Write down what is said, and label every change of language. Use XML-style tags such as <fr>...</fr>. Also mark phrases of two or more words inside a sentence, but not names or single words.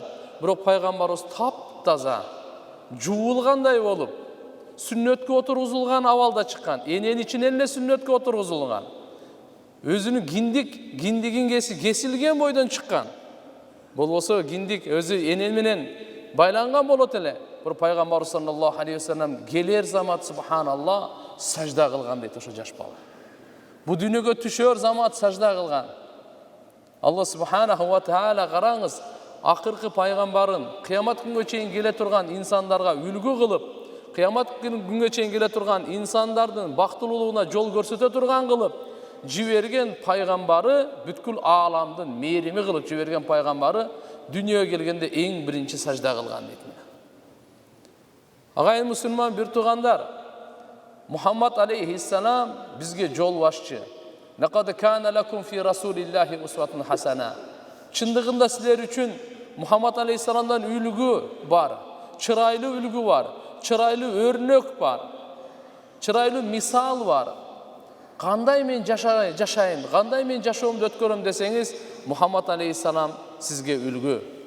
<ky>Бирок пайгамбарыбыз таптаза, жуулгандай болуп, сүннөткө отургузулган абалда чыккан. Эненин ичинен эле сүннөткө отургузулган. Өзүнүн киндигин кесилген бойдон чыккан. Болбосо киндик өзү эне менен байланган болот эле. Бир пайгамбар</ky> <ar>صلى الله عليه وسلم</ar> <ky>келер замат субханалла сажда кылган дейт ошо жаш бала. Бу дүйнөгө түшөр замат сажда кылган.</ky> <ar>الله سبحانه وتعالى</ar> <ky>караңыз, акыркы пайгамбарын кыямат күнгө чейин келе турган инсандарга үлгү кылып, кыямат күнгө чейин келе турган инсандардын бактылуулугуна жол көрсөтө турган кылып жиберген пайгамбары, бүткүл ааламдын мээрими кылып жиберген пайгамбары дүйнөгө келгенде эң биринчи сажда кылган дейт. Агайын мусулман бир туугандар, Мухаммад алейхиссалам бизге жол башчы.</ky> <ar>لقد كان لكم في رسول الله أسوة حسنة.</ar> <ky>Чындыгында силер үчүн Мухаммад алейхиссаламдан үлгү бар, чырайлуу үлгү бар, чырайлуу өрнөк бар, чырайлуу мисал бар. Кандай мен жашайын, кандай мен жашоомду өткөрөм десеңиз, Мухаммад алейхиссалам сизге үлгү.</ky>